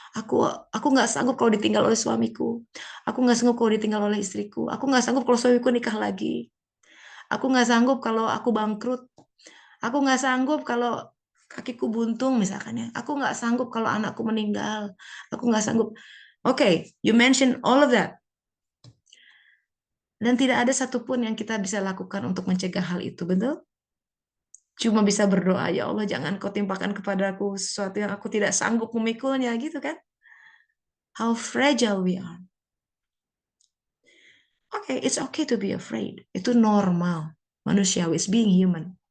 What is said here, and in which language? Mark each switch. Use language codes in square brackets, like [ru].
[id] Aku nggak sanggup kalau ditinggal oleh suamiku. Aku nggak sanggup kalau ditinggal oleh istriku. Aku nggak sanggup kalau suamiku nikah lagi. Aku nggak sanggup kalau aku bangkrut. Aku nggak sanggup kalau kakiku buntung misalkan ya. Aku nggak sanggup kalau anakku meninggal. Aku nggak sanggup. [en] Oke, you mention all of that. [id] Dan tidak ada satupun yang kita bisa lakukan untuk mencegah hal itu, betul? Cuma bisa berdoa, ya Allah jangan kau timpakan kepadaku sesuatu yang aku tidak sanggup memikulnya, gitu kan? [en] How fragile we are. Okay, it's okay to be afraid. [id] Itu normal. Manusiawi, [en] it's being human.